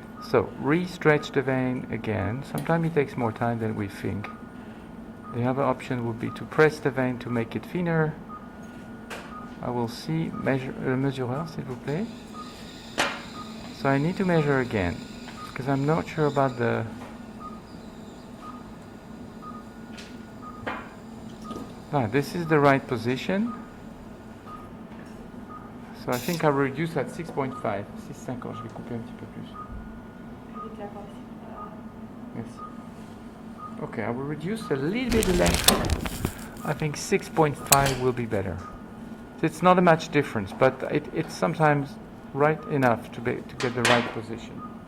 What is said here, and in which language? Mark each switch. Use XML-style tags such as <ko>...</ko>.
<en>So, re-stretch the vein again. Sometimes it takes more time than we think. The other option would be to press the vein to make it thinner. I will see,</en> <fr>mesureur, s'il vous plaît.</fr> <en>So I need to measure again, because I'm not sure about the... this is the right position. So I think I'll reduce at 6.5.</en> <fr>6,50, je vais couper un petit peu plus. Merci.</fr> <en>Okay, I will reduce a little bit the length. I think 6.5 will be better. It's not a much difference, but it's sometimes right enough to get the right position.</en>